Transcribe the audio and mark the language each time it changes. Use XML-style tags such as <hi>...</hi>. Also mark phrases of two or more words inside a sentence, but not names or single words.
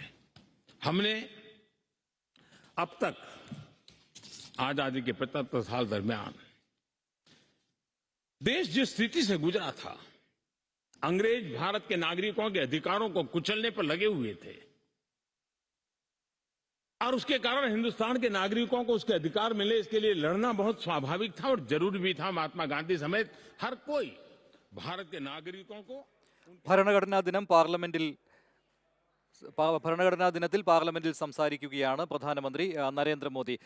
<hi>हमने अब तक आजादी के 75 साल दरमियान देश जिस स्थिति से गुजरा था, अंग्रेज भारत के नागरिकों के अधिकारों को कुचलने पर लगे हुए थे और उसके कारण हिंदुस्तान के नागरिकों को उसके अधिकार मिले, इसके लिए लड़ना बहुत स्वाभाविक था और जरूरी भी था। महात्मा गांधी समेत हर कोई भारत के नागरिकों को</hi> <ml>ഭരണഘടനാ ദിനം ഭരണഘടനാ ദിനത്തിൽ പാർലമെന്റിൽ സംസാരിക്കുകയാണ് പ്രധാനമന്ത്രി നരേന്ദ്രമോദി.</ml>